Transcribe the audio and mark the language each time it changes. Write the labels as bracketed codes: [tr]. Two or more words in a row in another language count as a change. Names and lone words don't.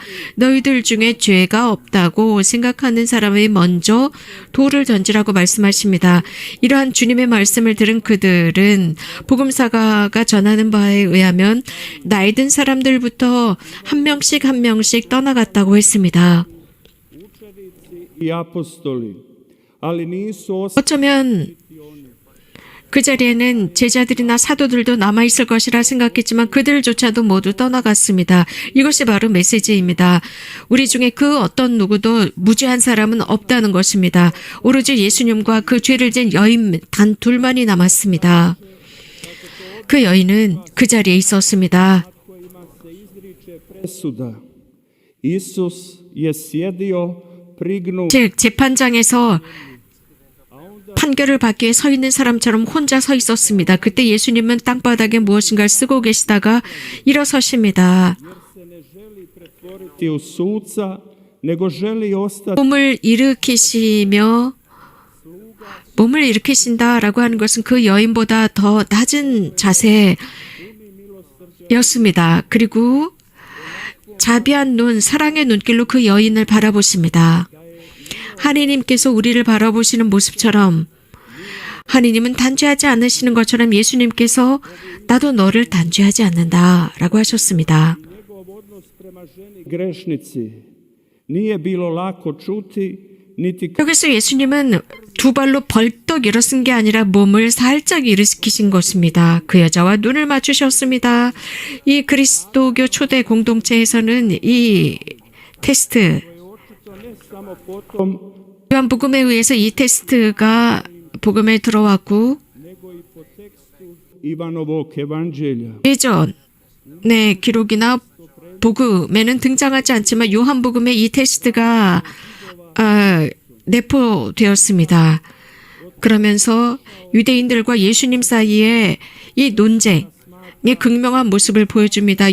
[ko] 너희들 중에 죄가 없다고 생각하는 사람이 먼저 돌을 던지라고 말씀하십니다. 이러한 주님의 말씀을 들은 그들은 복음사가가 전하는 바에 의하면 나이 든 사람들부터 한 명씩 떠나갔다고 했습니다. [hr] i apostoli, ali nisu [ko] 어쩌면 그 자리에는 제자들이나 사도들도 남아있을 것이라 생각했지만 그들조차도 모두 떠나갔습니다. 이것이 바로 메시지입니다. 우리 중에 그 어떤 누구도 무죄한 사람은 없다는 것입니다. 오로지 예수님과 그 죄를 진 여인 단 둘만이 남았습니다. 그 여인은 그 자리에 있었습니다. [hr] presuda. Isus je sjedio prignu [ko] 즉 재판장에서 판결을 받기 위해 서 있는 사람처럼 혼자 서 있었습니다. 그때 예수님은 땅바닥에 무엇인가를 쓰고 계시다가 일어서십니다. [hr] pretvoriti u suca, nego želi ostati [ko] 몸을 일으키신다라고 하는 것은 그 여인보다 더 낮은 자세였습니다. 그리고 자비한 눈, 사랑의 눈길로 그 여인을 바라보십니다. 하느님께서 우리를 바라보시는 모습처럼 하느님은 단죄하지 않으시는 것처럼 예수님께서 나도 너를 단죄하지 않는다라고 하셨습니다. [hr] grešnici. Nije bilo lako čuti, niti [ko] 여기서 예수님은 두 발로 벌떡 일어선 게 아니라 몸을 살짝 일으키신 것입니다. 그 여자와 눈을 맞추셨습니다. 이 그리스도교 초대 공동체에서는 이 테스트, [hr] samo potom, [ko] 요한복음에 의해서 이 테스트가 복음에 들어왔고 [hr] nego i po tekstu Ivanovog evanđelja. [ko] 예전의 기록이나 복음에는 등장하지 않지만 요한복음에 이 테스트가 내포되었습니다. 그러면서 유대인들과 예수님 사이에 이 논쟁의 극명한 모습을 보여줍니다.